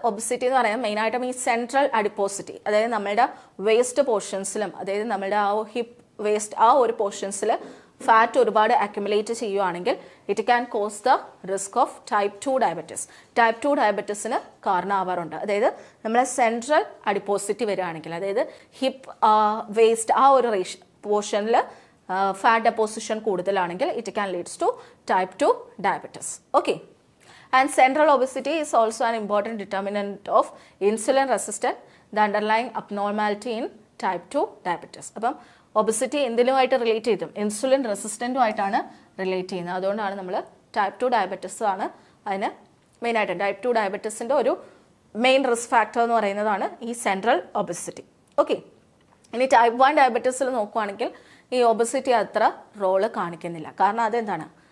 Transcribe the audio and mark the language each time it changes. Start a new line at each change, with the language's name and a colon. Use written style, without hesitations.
Malayalam: Obesity എന്ന് പറയുന്നത് മെയിനായിട്ടും ഈ സെൻട്രൽ അഡിപ്പോസിറ്റി, അതായത് നമ്മളുടെ വേസ്റ്റ് പോർഷൻസിലും, അതായത് നമ്മളുടെ ആ ഹിപ്പ് വേസ്റ്റ് ആ ഒരു പോർഷൻസിൽ ഫാറ്റ് ഒരുപാട് അക്യുമുലേറ്റ് ചെയ്യുവാണെങ്കിൽ
English: It can cause the risk of type 2 diabetes.
Malayalam: Type 2 ഡയബറ്റിസിന് കാരണമാവാറുണ്ട്. അതായത് നമ്മളെ സെൻട്രൽ അഡിപ്പോസിറ്റി വരികയാണെങ്കിൽ, അതായത് ഹിപ്പ് വേസ്റ്റ് ആ ഒരു പോർഷനിൽ ഫാറ്റ് ഡെപ്പോസിഷൻ കൂടുതലാണെങ്കിൽ
English: It can leads to type 2 diabetes.
Malayalam: Okay,
English: and central obesity is also an important determinant of insulin resistance, the underlying abnormality in type 2 diabetes.
Malayalam: അപ്പം obesity എന്തിനുമായിട്ട് relate ചെയ്തും insulin റെസിസ്റ്റൻറ്റുമായിട്ടാണ് relate ചെയ്യുന്നത്. അതുകൊണ്ടാണ് നമ്മൾ type 2 diabetes ആണ് അതിന് മെയിനായിട്ട്. Type 2 ഡയബറ്റിസിൻ്റെ ഒരു main risk factor എന്ന് പറയുന്നതാണ് ഈ സെൻട്രൽ ഒബിസിറ്റി. ഓക്കെ, ഇനി ടൈപ്പ് 1 ഡയബറ്റിസിൽ നോക്കുകയാണെങ്കിൽ ഈ ഒബിസിറ്റി അത്ര റോള് കാണിക്കുന്നില്ല. കാരണം അതെന്താണ്?